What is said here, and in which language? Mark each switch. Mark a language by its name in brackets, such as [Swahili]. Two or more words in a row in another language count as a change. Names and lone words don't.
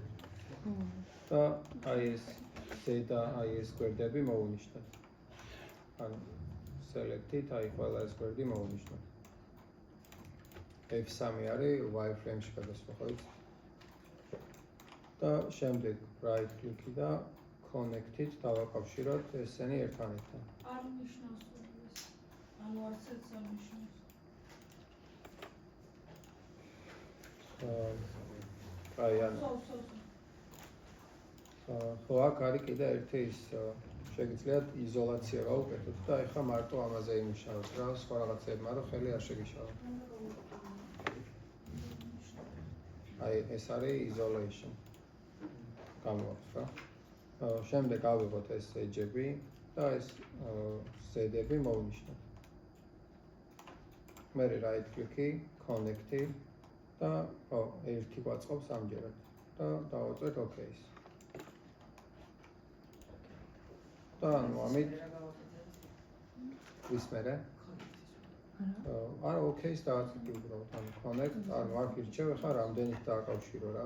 [Georgian] და აი ეს ზედა აი ეს გვერდები მოვუნიშნოთ. ანუ select-ით აი ყველა ეს გვერდი მოვუნიშნოთ. F3 არის wireframe-ში გადასვლა ხო იცი? და შემდეგ [English] right click- [Georgian] ი და connect-ით დავაკავშიროთ ესენი ერთმანეთთან. არ ნიშნავს ეს. ანუ არცერთ არ ნიშნავს. აი ანუ ხო აქ არის კიდე ერთი ის შეგიძლიათ იზოლაცია გავუკეთოთ და ეხლა მარტო ამაზე იმუშავოთ რა, სხვა რაღაცებმა რომ ხელი არ შეგიშალა. აი ეს არის isolation. გამოაქვს რა. შემდეგ ავიღოთ ეს edge-ები და ეს ზედები მოვნიშნოთ. მერე [English] right click- [Georgian] ი, connect-ი და ერთი გვაწყობს ამჯერად და დავაწვეთ OK-ს. და ანუ ამით ვის მერე? არა OK-ს დავაწვით უბრალოდ ანუ connect, ანუ აქ ირჩევ ხა რამდენით დააკავშირო რა.